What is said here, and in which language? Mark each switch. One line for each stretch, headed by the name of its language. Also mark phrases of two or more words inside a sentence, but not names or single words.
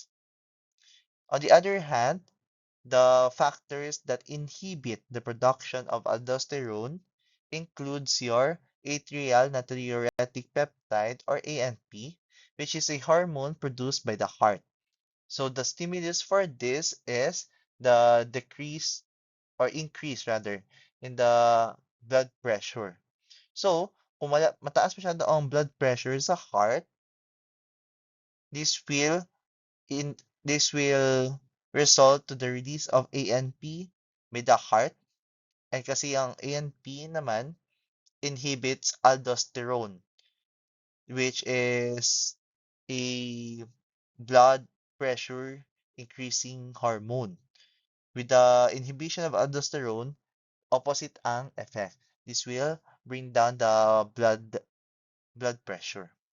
English: On the other hand, the factors that inhibit the production of aldosterone includes your atrial natriuretic peptide or ANP, which is a hormone produced by the heart. So the stimulus for this is the decrease or increase rather in the blood pressure. So,
Filipino: kung mataas masyado ang
English: blood pressure sa heart, this will this will result to the release of ANP by the heart, and
Filipino: kasi ang
English: ANP naman inhibits aldosterone, which is a blood pressure increasing hormone. With the inhibition of aldosterone, opposite ang effect. This will bring down the blood pressure.